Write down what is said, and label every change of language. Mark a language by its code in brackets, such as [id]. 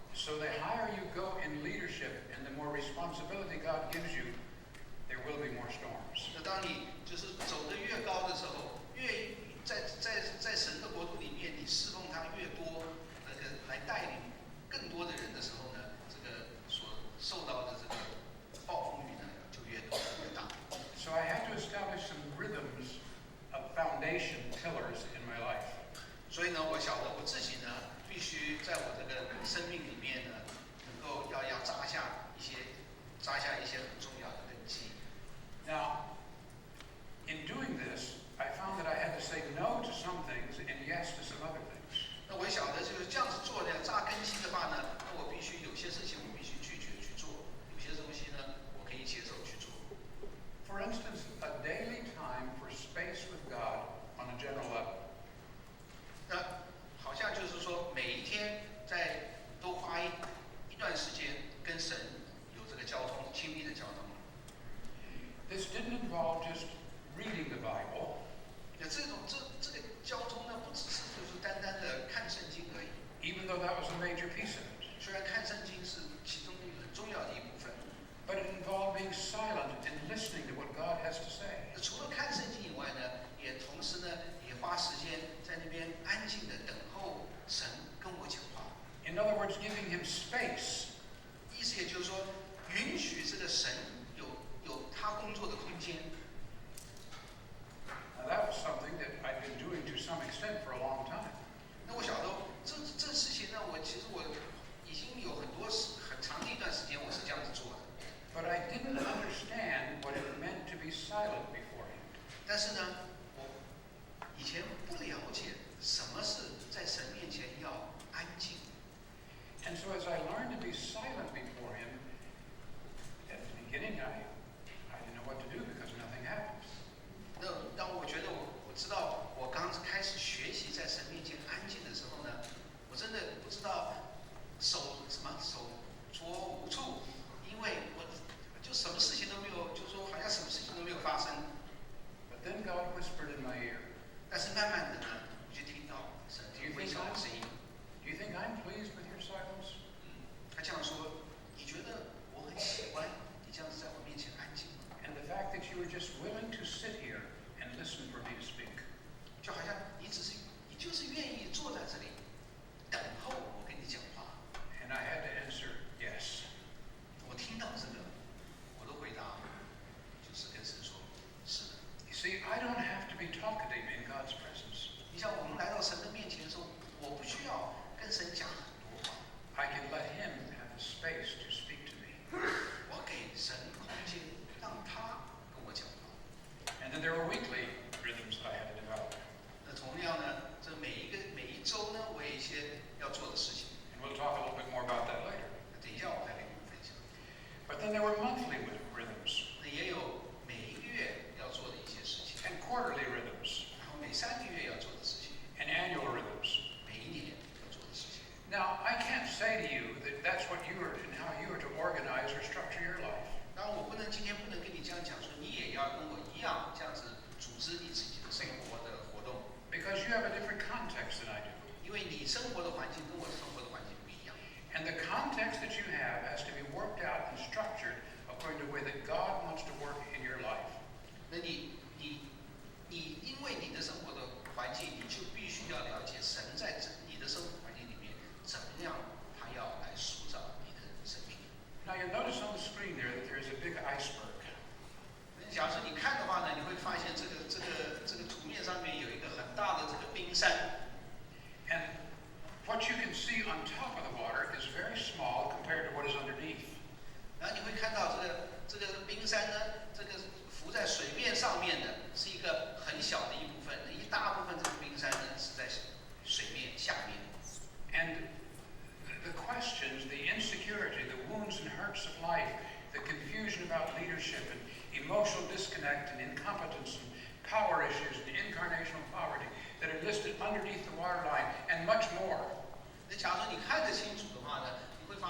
[en] So the higher you go in leadership and the more responsibility God gives you, there will be more storms. [zh] 那当你就是走得越高的时候，越在神的国度里面，你侍奉他越多，来带领更多的人的时候呢，这个所受到的这个暴风雨呢就越多越大。 [en] So I had to establish some rhythms of foundation pillars in my life. [zh] 所以呢，我晓得我自己呢，必须在我这个生命里面呢，能够要扎下一些很重要的根基。 [en] Now, in doing this, I found that I had to say no to some things and yes to some other things. [zh] 那我晓得就是这样子做的，扎根基的话呢，那我必须有些事情我必须拒绝去做，有些东西呢我可以接受去做。 [en] For instance, a daily time for space with God on a general level. [zh] 那好像就是说，每一天都花一段时间跟神有这个交通，亲密的交通。 [en] This didn't involve just reading the Bible, [zh] 那这个交通呢，不只是就是单单的看圣经而已。 [en] even though that was a major piece of it. [zh] 虽然看圣经是其中一个很重要的一部分， [en] But it involved being silent and listening to what God has to say. [zh] 除了看圣经以外呢，也同时呢，也花时间在那边安静的等候神跟我讲话。 [en] In other words, giving Him space. [zh] 意思也就是说，允许这个神有他工作的空间。 [en] Now, that was something that I've been doing to some extent for a long time. [zh] 那我晓得这事情呢，其实我已经有很长的一段时间我是这样子做的。 [en] But I didn't understand what it meant to be silent before Him. [zh] 但是呢，我以前不了解什么是在神面前要安静。 [en] And so as I learned to be silent before Him, at the beginning I didn't know what to do because nothing happens. [zh] 那当我觉得我知道我刚开始学习在神面前安静的时候呢，我真的不知道手足无措，因为我就什么事情都没有，就说好像什么事情都没有发生。 [en] But then God whispered in my ear, [zh] 但是慢慢的呢，我就听到神微小的声音。 [en] Do you think I'm pleased with your silence? [zh] 他这样说：“你觉得我很喜欢你这样子在我面前安静吗？ [en] And the fact that you were just willing to sit here and listen for me to speak. [zh] 就好像你就是愿意坐在这里，等候我跟你讲话。” [en] And I had to answer, yes. [zh] 我听到这个，我的回答就是跟神说：“是的。” [en] You see, I don't have to be talkative in God's presence. [zh] 你像我们来到神的面前的时候，我不需要跟神讲很多话， [en] I can let Him have the space to speak to me. [zh] 我给神空间，让他跟我讲话。 [en] And then there were weekly rhythms that I had to develop. [zh] 那同样呢，这每一周呢，我有一些要做的事情。 [en] And we'll talk a little bit more about that later. [zh] 等一下我再跟你们分享。 [en] But then there were monthly rhythms [zh] 那也有每一个月要做的一些事情， [en] and quarterly rhythms [zh] 然后每3个月要做的事情， [en] and annual rhythms. [zh] 每一年要做的事情。 [en] Now, I can't say to you that that's what you are and how you are to organize or structure your life. [zh] 当然，我今天不能跟你这样讲说，你也要跟我一样这样子组织你自己的生活的活动， [en] Because you have a different context than I do. [zh] 因为你生活的环境跟我生活的环境不一样。 [en] And the context that you have has to be worked out and structured according to the way that God wants to work in your life. [zh] 那你因为你的生活的环境，你就必须要了解神在你的生活环境里面怎么样，他要来塑造你的生命。 [en] Now you'll notice on the screen there that there is a big iceberg. [zh] 那假如说你看的话呢，你会发现这个图面上面有一个很大的这个冰山。 [en] And what you can see on top of the water is very small compared to what is underneath. [zh] 然后你会看到这个冰山呢，这个浮在水面上面的是一个很小的一部分，一大部分这个冰山呢是在水面下面。 [en] And the questions, the insecurity, the wounds and hurts of life, the confusion about leadership and emotional disconnect and incompetence and power issues and incarnational poverty that are listed underneath the waterline and much more. [zh] 那假如说你看得清楚的话呢，你